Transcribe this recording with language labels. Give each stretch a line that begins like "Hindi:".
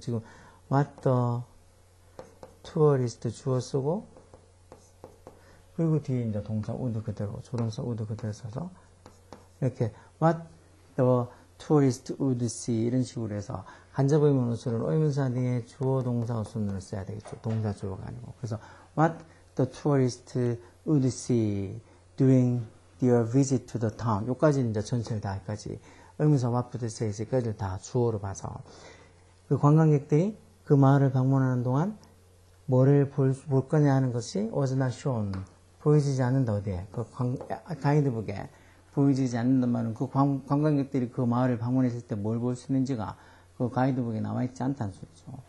Korean: 지금 what the tourist 주어 쓰고 그리고 뒤에 이제 동사 would 그대로 조동사 would 그대로 써서 이렇게 what the tourist would see 이런 식으로 해서 간접 의문 우수는 의문사 뒤에 주어 동사 우순을 써야 되겠죠. 동사 주어가 아니고.
English: 그래서 what the tourist would see during their visit to the town.
Korean: 요까지는 이제 전체를 다 여기까지 의문사 what would say까지를 다 주어로 봐서 그 관광객들이 그 마을을 방문하는 동안 뭐를 볼 거냐 하는 것이 was not shown. 보여지지 않는다 어디에? 그 가이드북에 보여지지 않는다 말은 그 관광객들이 그 마을을 방문했을 때 뭘 볼 수 있는지가 그 가이드북에 나와 있지 않다는 소리죠.